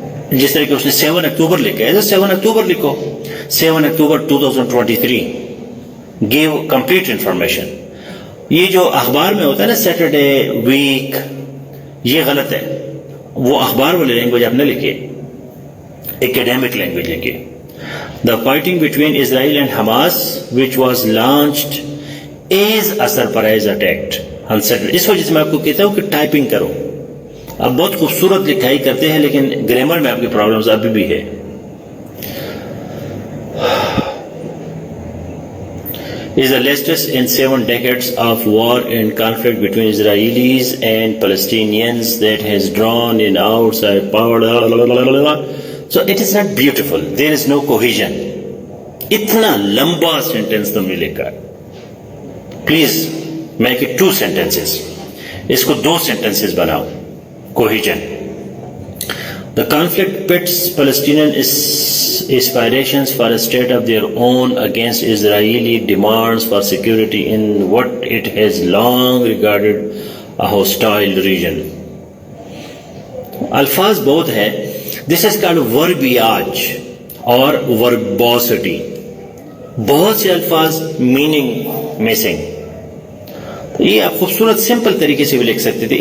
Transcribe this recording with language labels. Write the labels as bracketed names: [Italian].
[Urdu] جس طرح کہ اس نے 7 اکتوبر لکھا ہے, 7 اکتوبر لکھو. 7 اکتوبر 2023. [English] Give complete information. [Urdu] یہ جو اخبار میں ہوتا ہے نا [English] Saturday, week, [Urdu] یہ غلط ہے. وہ اخبار والے لینگویج آپ نے لکھے, [English] academic language [Urdu] لکھے. [English] The fighting between Israel and Hamas, which was launched as a surprise attack on Saturday. [Urdu] اس وجہ سے میں آپ کو کہتا ہوں کہ ٹائپنگ کرو. اب بہت خوبصورت لکھائی کرتے ہیں لیکن گرامر میں آپ کی پرابلمز ابھی بھی ہے. [English] Is the latest in 7 decades of war and conflict between Israelis and Palestinians that has drawn in outside power. So it is not beautiful. There is no cohesion. [Urdu] اتنا لمبا سینٹینس تم نے لکھا. [English] Please make it 2 sentences. [Urdu] اس کو 2 sentences بناؤ. [English] Cohesion. The conflict pits Palestinian aspirations for a state of their own against Israeli demands for security in what it has long regarded a hostile region. [Urdu] الفاظ بہت ہے. [English] This is called verbiage اور verbosity. [Urdu] بہت سے الفاظ [English] meaning missing. [Urdu] یہ آپ خوبصورت سمپل طریقے سے بھی لکھ سکتے تھے.